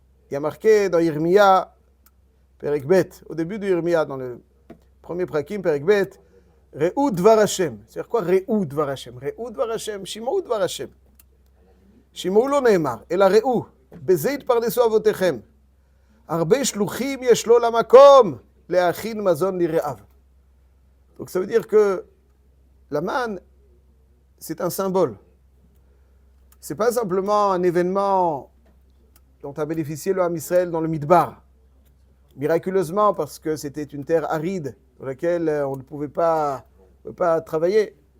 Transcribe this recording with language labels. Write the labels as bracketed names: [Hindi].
[French] Il y a marqué dans Yirmiya, Perek Bet, au début de Yirmiya, dans le premier prakim, Perek Bet, [Hebrew] Re'u Dvar Hashem. [French] C'est-à-dire quoi Re'u Dvar Hashem? [Hebrew] Re'u Dvar Hashem, Shimou Dvar Hashem. Shimou lo ne'emar, ela Re'u, בזה יתפרנסו אבותיכם. הרבה שלוחים יש לו למקום להכין מזון לרעב. [French] Donc ça veut dire que la manne, c'est un symbole. Ce n'est pas simplement un événement dont a bénéficié le Ham Israël dans le Midbar, miraculeusement parce que c'était une terre aride dans laquelle on ne pouvait pas travailler.